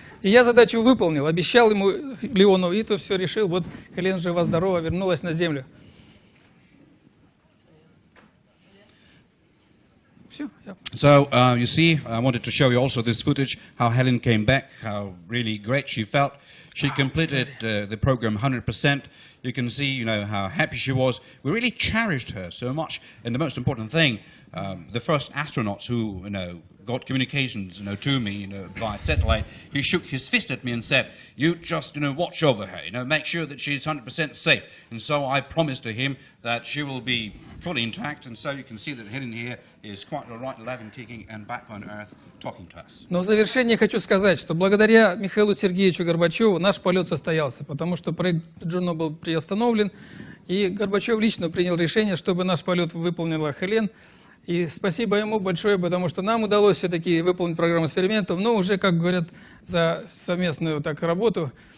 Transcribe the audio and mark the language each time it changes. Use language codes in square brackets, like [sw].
[ru] И я задачу выполнил, обещал ему, Леону, и то все решил, вот Хелен жива-здорова, вернулась на Землю. [en] So, you see, I wanted to show you also this footage, how Helen came back, how really great she felt. She completed the program 100%. You can see, how happy she was. We really cherished her so much. And the most important thing, the first astronauts who, got communications, to me, via satellite, he shook his fist at me and said, you just, watch over her, make sure that she's 100% safe. And so I promised to him that she will be fully intact, and so you can see that Helen here is quite all right, alive and kicking, and back on Earth talking to us. [ru] Но в завершение хочу сказать, что благодаря Михаилу Сергеевичу Горбачеву наш полет состоялся, потому что проект Juno был приостановлен, и Горбачев лично принял решение, чтобы наш полет выполнила Хелен. И спасибо ему большое, потому что нам удалось все-таки выполнить программу экспериментов, но уже, как говорят, за совместную работу.